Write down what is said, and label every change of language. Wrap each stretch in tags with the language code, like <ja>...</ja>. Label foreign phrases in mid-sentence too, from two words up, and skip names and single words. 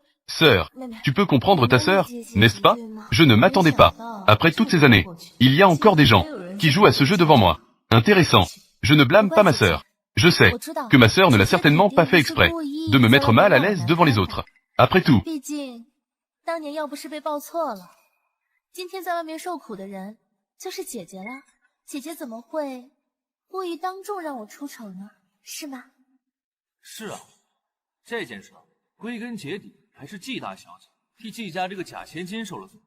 <fr>Sœur, tu peux comprendre ta sœur, n'est-ce pas? Je ne m'attendais pas. Après toutes ces années, il y a encore des gens qui jouent à ce jeu devant moi. Intéressant. Je ne blâme pas ma sœur. Je sais que ma sœur ne l'a certainement pas fait exprès de me mettre mal à l'aise devant les autres. Après tout,</fr> <zh>是啊，这件事归根结底还是季大小姐替季家这个假千金受了罪。</zh>